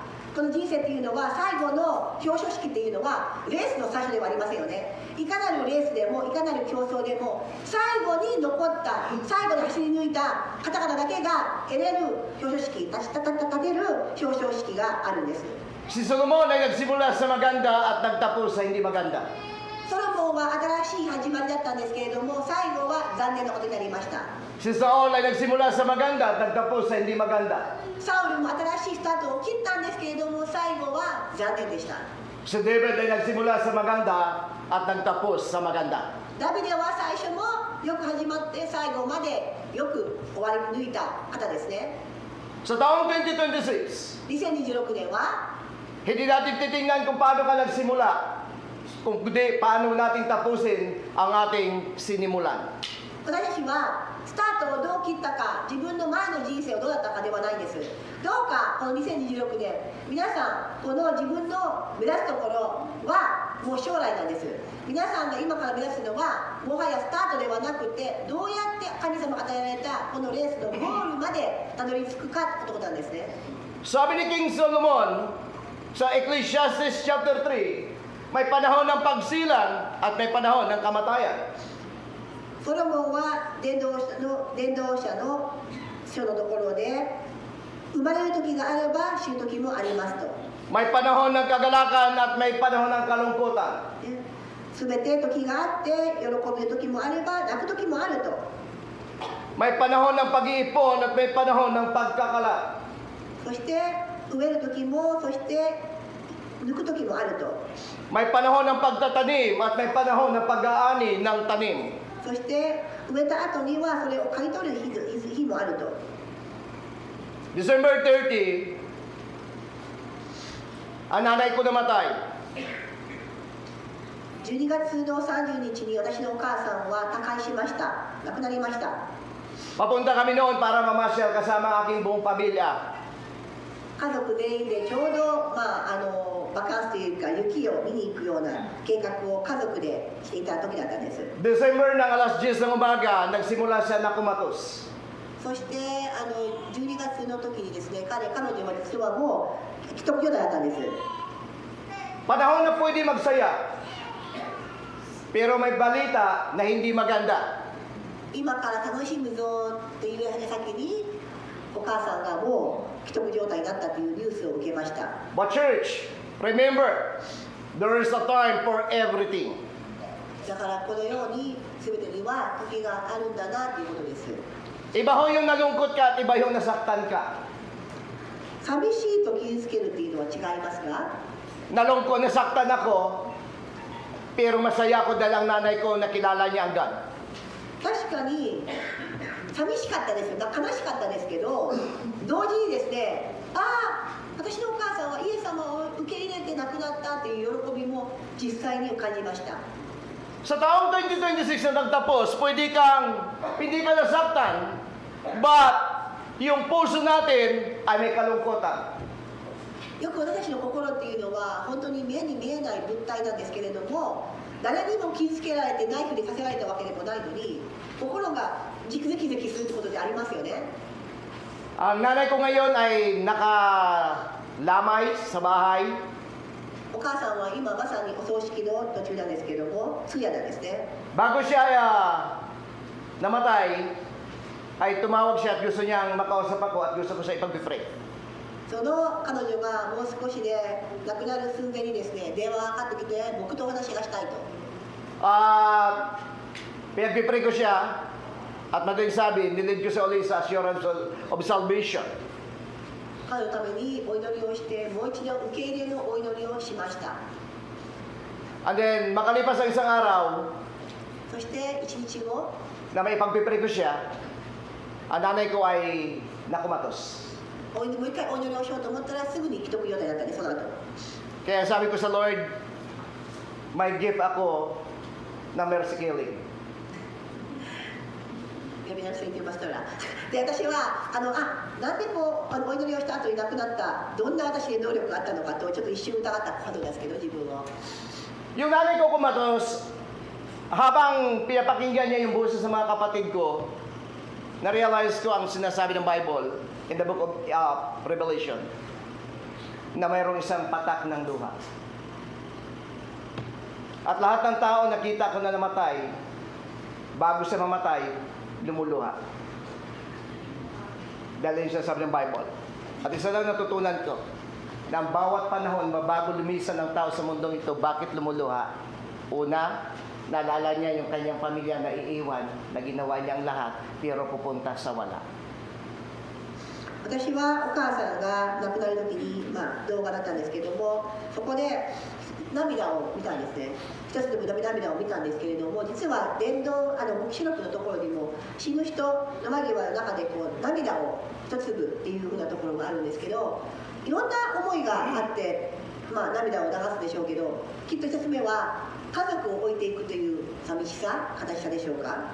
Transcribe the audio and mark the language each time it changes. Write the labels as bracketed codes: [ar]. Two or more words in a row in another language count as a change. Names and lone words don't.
[ja] この人生っていうのは最後の表彰式っていうのはレースの最初ではありませんよね。いかなるレースでもいかなる競争でも最後に残った最後に走り抜いた方々だけが得れる表彰式、立てる表彰式があるんです。 [tl] Si Solomon ay nagsimula sa maganda at nagtapos sa hindi maganda. [ja] ソロモンは新しい始まりだったんですけれども、最後は残念なことになりました。 [tl] Si Saul ay nagsimula sa maganda at nagtapos sa hindi maganda. [ja] サウルも新しいスタートを切ったんですけれども、最後は残念でした。 [tl] Si David ay nagsimula sa maganda at nagtapos sa maganda. [ja] ダビデは最初もよく始まって最後までよく終わり抜いた方ですね。 [tl] Sa taong 2026, [ja] 2026 年は [tl] hindi natin titingnan kung paano ka nagsimula, kung kundi paano natin tapusin ang ating sinimulan. [ja] 私たちはスタートをどう切ったか、自分の前の人生をどうだったかではないんです。どうかこの2026年、皆さんこの自分の目指すところはもう将来なんです。皆さんが今から目指すのはもはやスタートではなくて、どうやって神様が与えられたこのレースのゴールまでたどり着くかということなんですね。 [tl] Sabi ni King Solomon sa Ecclesiastes chapter 3, may panahon ng pagsilang at may panahon ng kamatayan. [ja] ソロモンは伝道者の書のところで、生まれる時があれば死ぬ時もありますと。 [tl] May panahon ng kagalakan at may panahon ng kalungkutan. [ja] すべて時があって喜ぶ時もあれば泣く時もあると。 [tl] May panahon ng pag-iipon at may panahon ng pagkakalat. [ja] そして植える時も、そして抜く時もあると。 [tl] May panahon ng pagtatanim at may panahon ng pag-aani ng tanim. [ja] そして植えた後にはそれを刈り取る日もあると。 [tl] December 30, ang nanay ko namatay. [ja] 12 月の30日に私のお母さんは他界しました。亡くなりました。 [tl] Papunta kami noon para mamasyal kasama ang aking buong pamilya. [ja] 家族全員でちょうど、バカンスというか雪を見に行くような計画を家族でしていた時だったんです。 [tl] December ng alas 10 ng umaga, nagsimula siya na kumatos. [ja] そして12月の時にですね、彼女は実はもう既得状態だったんです。 [tl] Panahon na pwede magsaya. Pero may balita na hindi maganda. [ja] 今から楽しむぞという矢先にお母さんがもう既得状態になったというニュースを受けました。 [en] But church, remember, there is a time for everything. [ja] だからこのように全てには時があるんだなということです。 [tl] Iba ho yung nalungkot ka at iba yung nasaktan ka. [ja] 寂しいと傷つけるというのは違いますが、 [tl] Nalungkot, nasaktan ako, pero masaya ako dahil ang nanay ko nakilala niya ang God. [ja] 確かに寂しかったですよ、悲しかったですけど、同時にですね、私のお母さんはイエス様を受け入れて亡くなったという喜びも実際に感じました。 [tl] Sa taong 2026 na nagtapos, hindi ka nasaktan, but yung puso natin ay may kalungkutan. [ja] よく私たちの心っていうのは本当に目に見えない物体なんですけれども、誰にも傷つけられてナイフで刺せられたわけでもないのに、心がジクゼキゼキするってことでありますよね。 [tl] Ang nanay ko ngayon ay nakalamay sa bahay. [ja] お母さんは今まさにお葬式の途中なんですけども、通夜なんですね。 [tl] Bago siya namatay, ay tumawag siya at gusto niyang makausap ako at gusto ko siya ipag-pray. [ja] その彼女がもう少しで亡くなる寸前にですね、電話がかかってきて僕とお話がしたいと。 [tl] Pinag-pray ko siya at madaling sabi, nilid ko siya ulit sa [en] assurance of salvation. [ja] 彼のためにお祈りをして、もう一度受け入れのお祈りをしました。 [en] And then, [tl] makalipas ang isang araw, [ja] そして1日後、 [tl] na may pag-pray ko siya, ang nanay ko ay nakumatos. [ja] もう一回お祈りをしようと思ったらすぐに既得状態だったね、その後。 [tl] Kaya sabi ko sa Lord, may gift ako na [en] mercy killing. [ja] 皆さん言ってましたらで私はなんでこうお祈りをした後に亡くなったどんな私に能力があったのかとちょっと一瞬疑ったことですけど自分を [tl] Yung nanay ko kumatos, habang pinapakinggan niya yung boses ng mga kapatid ko, na-realize ko ang sinasabi ng Bible [en] in the book of Revelation [tl] na mayroong isang patak ng luha. At lahat ng tao nakita ko na namatay, bago siya mamatay, lumuluha. Dahil yun siya sabi ng Bible. At isa lang natutunan ko, na ang bawat panahon, bago lumisan ng tao sa mundong ito, bakit lumuluha? Una, naalala niya yung kanyang pamilya na iiwan, na ginawa niya ang lahat, pero pupunta sa wala. [ja] 私はお母さんが亡くなる時に、動画だったんですけどもそこで涙を見たんですね一つでも涙を見たんですけれども実は黙示録のところにも死ぬ人の間際の中でこう涙を一粒っていうふうなところがあるんですけどいろんな思いがあって、涙を流すでしょうけどきっと一つ目は家族を置いていくという寂しさ悲しさでしょうか